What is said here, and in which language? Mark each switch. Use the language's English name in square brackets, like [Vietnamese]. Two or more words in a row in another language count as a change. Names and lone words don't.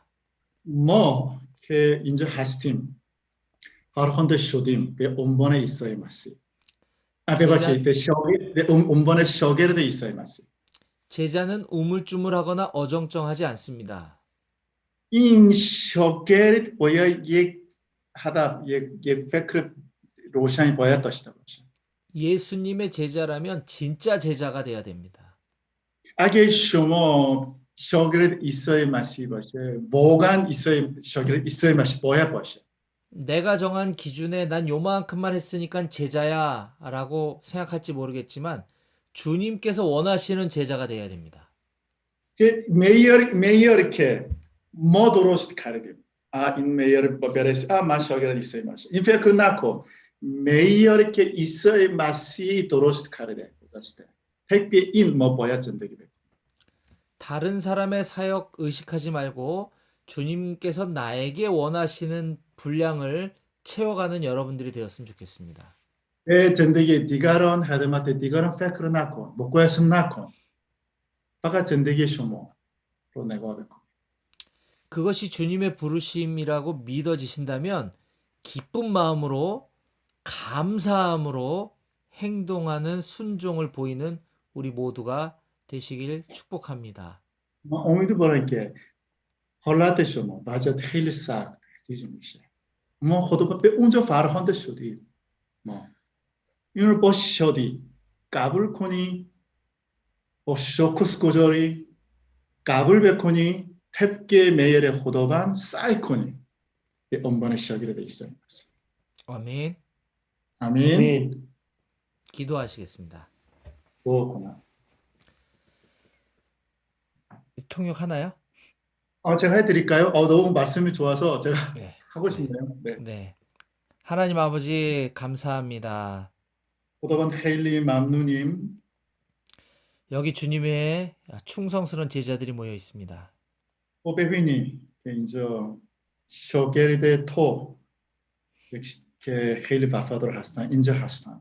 [Persian] ما که اینجا هستیم فرخنده شدیم به عنوان عیسی مسیح. ببخشید به عنوان شاگرد عیسی مسیح. [Korean] 제자는 우물쭈물하거나 어정쩡하지 않습니다. [Persian] این شاگرد باید یک هدف، یک فکر روشنی باید داشته باشه. [Korean] 예수님의 제자라면 진짜 제자가 돼야 됩니다. [Persian] اگه شما شاگرد عیسی مسیح باشه واقعا شاگرد عیسی مسیح باید باشه. [Korean] 내가 정한 기준에 난 요만큼만 했으니까 제자야 라고 생각할지 모르겠지만 주님께서 원하시는 제자가 돼야 됩니다. [Persian] که معیاری که ما درست کردیم این معیار برسه من شاگرد عیسی مسیح این فکر نکن معیاری که عیسی مسیح درست کرده گذاشته طبق این ما باید زندگی بکنیم. [Korean] 다른 사람의 사역 의식하지 말고 주님께서 나에게 원하시는 분량을 채워가는 여러분들이 되었으면 좋겠습니다. [Persian] 내 زندگی دیگران خدمت دیگران فکر نکن مقایسه نکن فقط زندگی شما رو نگاه بکن. [Korean] 그것이 주님의 부르심이라고 믿어지신다면 기쁜 마음으로 감사함으로 행동하는 순종을 보이는 우리 모두가 되시길 축복합니다. [Persian] امیدوارم که حالت شما بعضیات خیلی سخت چیزی میشه. ما خدا به اونجا فرخنده شدیم. ما این رو با شادی قبول کنی با شکرگزاری قبول بکنی طبق معیار خداوند سعی کنی به عنوان شاگرد عیسی مسیح. [Korean] 아멘. 아멘. 아멘. 기도하시겠습니다. [Persian] دعا کنم. [Korean] 통역하나요? 제가 해드릴까요? 너무 말씀이 좋아서 제가 네. 하고 싶네요. 네. 네. 하나님 아버지 감사합니다. [Persian] خداوند خیلی ممنونیم. [Korean] 여기 주님의 충성스러운 제자들이 모여 있습니다. [Persian] ببینی که اینجا شاگرد تو که خیلی وفادار هستن اینجا هستن.